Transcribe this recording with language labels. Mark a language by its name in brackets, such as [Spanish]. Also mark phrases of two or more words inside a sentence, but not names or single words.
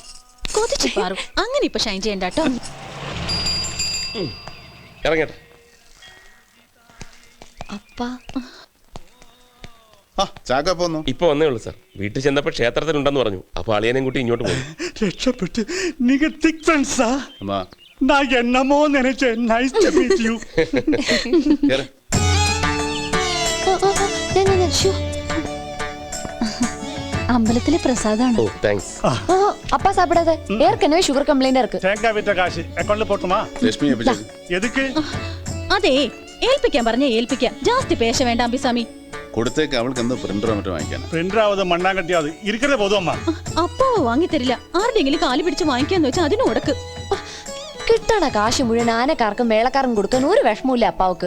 [Malayalam] അങ്ങനെ ഇപ്പൊ ഷൈൻ ചെയ്യണ്ടോ. ഇപ്പൊ വന്നേ ഉള്ളൂ സാർ. വീട്ടിൽ ചെന്നപ്പോ ക്ഷേത്രത്തിലുണ്ടെന്ന് പറഞ്ഞു. അപ്പൊ അളിയനെയും കൂട്ടി ഇങ്ങോട്ട് പോയി. രക്ഷപ്പെട്ട്. നിങ്ങൾ [English] thick friendsa? [Tamil] நான் என்னமோ நினைச்சேன். [English] nice to meet you. [Malayalam] അമ്പലത്തിലെ പ്രസാദാണ്. ഓ താങ്ക്സ്. [Tamil] அப்பா சாப்பிடாத, ஏற்கனவே [English] sugar complaint [Tamil] இருக்கு. தேங்காய் வித்த காசு அக்கௌண்ட்ல போட்டுமா? [Malayalam] ലക്ഷ്മി [Tamil] எதுக்கு? [Malayalam] അതെ, ഏൽപ്പിക്കാൻ പറഞ്ഞ ഏൽപ്പിക്കാം. [Tamil] ஜாஸ்தி பேச [Malayalam] വേണ്ട അമ്പിസ്വാമി. കൊടുത്തേക്ക്. അവൾക്ക് എന്താ പ്രിന്ററോ മറ്റോ വാങ്ങിക്കാൻ? [Tamil] பிரிண்டராவது மண்ணாங்கட்டியாவது இருக்கே போதும் அம்மா. [Malayalam] അപ്പാവ് വാങ്ങിത്തരില്ല. ആരുടെങ്കിലും കാല് പിടിച്ച് വാങ്ങിക്കാന്ന് വെച്ചാൽ അതിന് ഉടക്ക്. കിട്ടണ കാശ് മുഴുവൻ ആനക്കാർക്കും മേളക്കാർക്കും കൊടുക്കാൻ ഒരു വിഷമമില്ല അപ്പാവുക്ക്.